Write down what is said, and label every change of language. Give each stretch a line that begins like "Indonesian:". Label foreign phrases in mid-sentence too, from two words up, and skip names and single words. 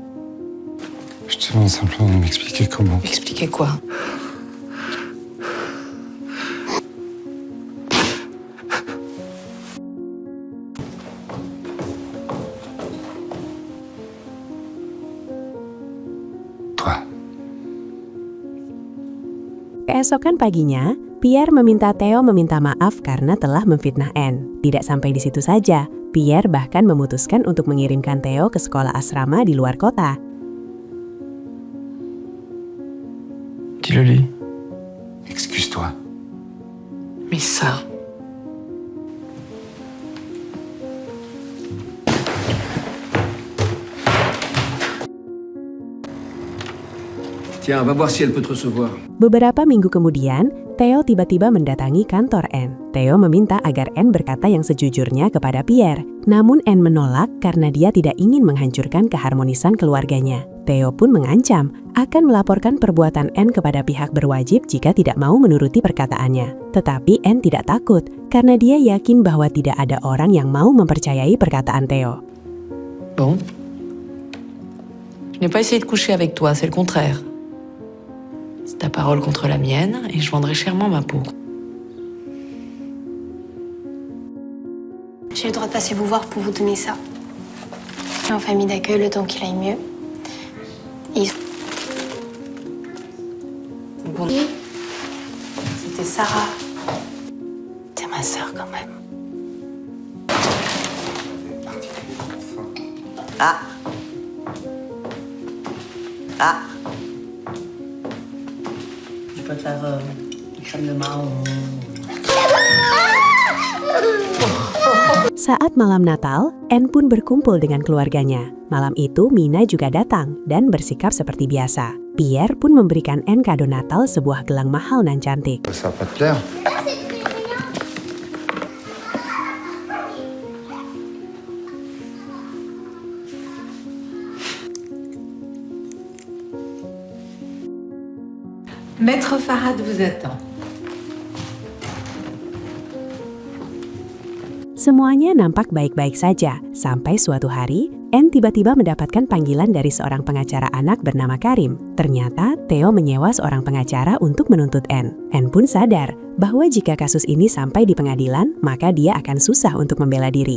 French: Je te demande simplement de m'expliquer comment. Expliquer quoi? Toi.
Indonesian: Keesokan paginya, Pierre meminta Theo meminta maaf karena telah memfitnah Anne. Tidak sampai di situ saja, Pierre bahkan memutuskan untuk mengirimkan Theo ke sekolah asrama di luar kota.
French: Dis-le lui. Excuse-toi. Mais ça... Tiens, va voir si elle peut te recevoir.
Indonesian: Beberapa minggu kemudian, Theo tiba-tiba mendatangi kantor Anne. Theo meminta agar Anne berkata yang sejujurnya kepada Pierre. Namun Anne menolak karena dia tidak ingin menghancurkan keharmonisan keluarganya. Theo pun mengancam akan melaporkan perbuatan Anne kepada pihak berwajib jika tidak mau menuruti perkataannya. Tetapi Anne tidak takut karena dia yakin bahwa tidak ada orang yang mau mempercayai perkataan Theo.
French: Bon. Je n'ai pas essayé de coucher avec toi, c'est le contraire. C'est ta parole contre la mienne et je vendrai chèrement ma peau. J'ai le droit de passer vous voir pour vous donner ça. En famille d'accueil, le temps qu'il aille mieux. Et... C'était Sarah. T'es ma sœur quand même. Ah. Ah. Je peux faire crème de marron.
Indonesian: Saat malam Natal, Anne pun berkumpul dengan keluarganya. Malam itu Mina juga datang dan bersikap seperti biasa. Pierre pun memberikan Anne kado Natal sebuah gelang mahal nan cantik.
French: Ça va pas te plaire. Maître Farhad vous attend.
Indonesian: Semuanya nampak baik-baik saja, sampai suatu hari, Anne tiba-tiba mendapatkan panggilan dari seorang pengacara anak bernama Karim. Ternyata, Theo menyewa seorang pengacara untuk menuntut Anne. Anne pun sadar bahwa jika kasus ini sampai di pengadilan, maka dia akan susah untuk membela diri.